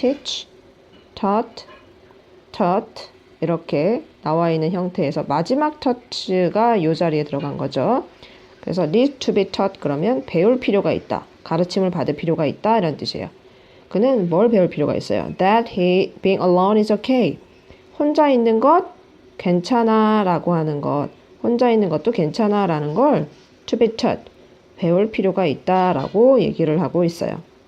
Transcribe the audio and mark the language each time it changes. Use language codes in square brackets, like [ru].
[ko] teach, taught, taught 이렇게 나와 있는 형태에서 마지막 touch가 이 자리에 들어간 거죠. 그래서 [en] need to be taught [ko] 그러면 배울 필요가 있다. 가르침을 받을 필요가 있다 이런 뜻이에요. 그는 뭘 배울 필요가 있어요? [en] That he being alone is okay. [ko] 혼자 있는 것 괜찮아 라고 하는 것. 혼자 있는 것도 괜찮아 라는 걸 [en] to be taught. [ko] 배울 필요가 있다 라고 얘기를 하고 있어요.